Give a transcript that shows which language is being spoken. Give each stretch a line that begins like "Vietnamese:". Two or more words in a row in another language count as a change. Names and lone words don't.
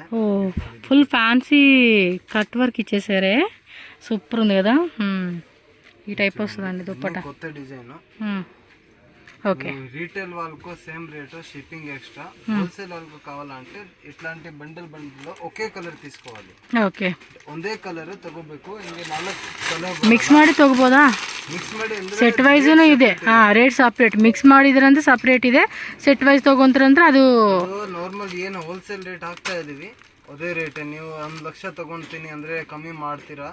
Telugu: ఓ
English: full fancy cut work
Telugu: ఇచ్చేసారే, సూపర్ ఉంది కదా. ఈ టైప్ వస్తుందండి దుప్పటా, కొత్త డిజైన్. ఓకే. రీటైల్ వాళ్ళకు
English: same rate, shipping extra.
Telugu: హోల్సేల్ వాళ్ళకు కావాలంటే ఇట్లాంటి బండిల్ బండిల్లో ఒకే కలర్ తీసుకోవాలి. ఓಕೆ.
Kannada: ಒಂದೇ ಕಲರ್ ತಗೋಬೇಕು. ಹಿಂಗೆ 4 ಕಲರ್ ಮಿಕ್ಸ್ ಮಾಡಿ ತಗೋಬೋದಾ? ಮಿಕ್ಸ್ ಮಾಡಿ
English: set wise
Kannada: ಇದೆ.
English: rate separate.
Kannada: ಮಿಕ್ಸ್ ಮಾಡಿದ್ರಂದ್ರೆ ಸಪ್ರೇಟ್ ಇದೆ, ಸೆಟ್ ವೈಸ್ ತಗೊಂಡ್ರಂದ್ರೆ ಅದು ನಾರ್ಮಲ್ ಏನು
English: wholesale rate
Kannada: ಹಾಕ್ತಾ ಇದೀವಿ ಅದೇ ರೇಟ್. ನೀವು 1 ಲಕ್ಷ ತಗೊಂತೀನಿ ಅಂದ್ರೆ ಕಮ್ಮಿ ಮಾಡ್ತೀರಾ?